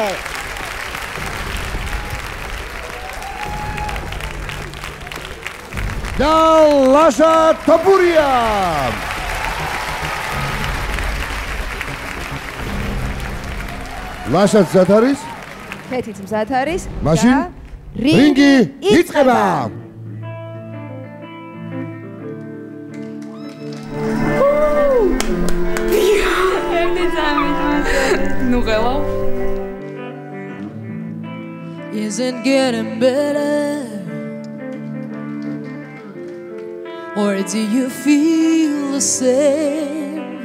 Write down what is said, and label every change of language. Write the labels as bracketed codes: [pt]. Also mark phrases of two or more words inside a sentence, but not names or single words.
[ka] და ლაშა თოფურია. ლაშაც მზად არის? ქეთიც მზად არის. მაშინ რინგი იწყება. [en] Isn't getting better, or do you feel the same?